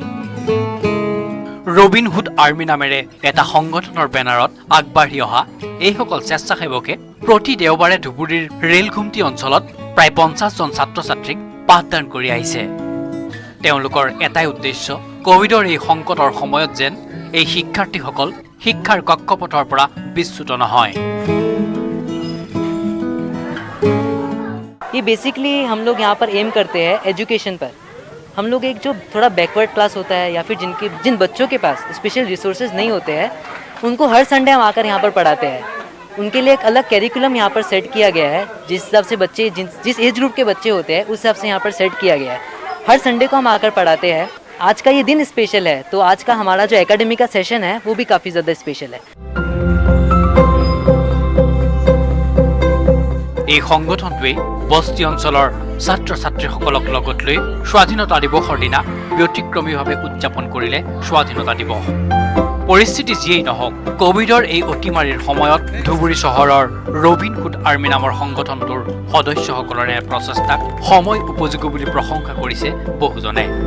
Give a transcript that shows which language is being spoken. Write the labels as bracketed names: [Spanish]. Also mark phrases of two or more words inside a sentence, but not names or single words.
[Assamese] ৰবিনহুড আৰ্মি নামেৰে এটা সংগঠনৰ বেনাৰত আগবাঢ়ি অহা এইসকল স্বেচ্ছাসেৱকে প্ৰতি দেওবাৰে ধুবুৰীৰ ৰেলঘুমটি অঞ্চলত প্ৰায় 50জন ছাত্ৰ ছাত্ৰীক পাঠদান কৰি আহিছে। তেওঁলোকৰ এটাই উদ্দেশ্য, কোভিডৰ এই সংকটৰ সময়ত যেন এই শিক্ষাৰ্থীসকল শিক্ষাৰ কক্ষপথৰ পৰা বিচ্যুত নহয়। [Hindi] ये बेसिकली हम लोग यहाँ पर एम करते हैं एजुकेशन पर। हम लोग एक जो थोड़ा [English] backward class [Hindi] होता है या फिर जिन बच्चों के पास [English] special resources [Hindi] नहीं होते हैं, उनको हर संडे हम आकर यहाँ पर पढ़ाते हैं। उनके लिए एक अलग कैरिकुलम यहाँ पर सेट किया गया है, जिस हिसाब से बच्चे जिस [English] age group [Hindi] के बच्चे होते हैं उस हिसाब से यहाँ पर सेट किया गया है। हर संडे को हम आकर पढ़ाते हैं। आज का ये दिन स्पेशल है, तो आज का हमारा जो एकेडमी का सेशन है वो भी काफ़ी ज़्यादा स्पेशल है। [Assamese] এই সংগঠনটোৱে বস্তি অঞ্চলৰ ছাত্ৰ ছাত্ৰীসকলক লগত লৈ স্বাধীনতা দিৱসৰ দিনা ব্যতিক্ৰমীভাৱে উদযাপন কৰিলে স্বাধীনতা দিৱস। পৰিস্থিতি যিয়েই নহওক, কোভিডৰ এই অতিমাৰীৰ সময়ত ধুবুৰী চহৰৰ ৰবিনহুড আৰ্মি নামৰ সংগঠনটোৰ সদস্যসকলৰে প্ৰচেষ্টাক সময় উপযোগী বুলি প্ৰশংসা কৰিছে বহুজনে।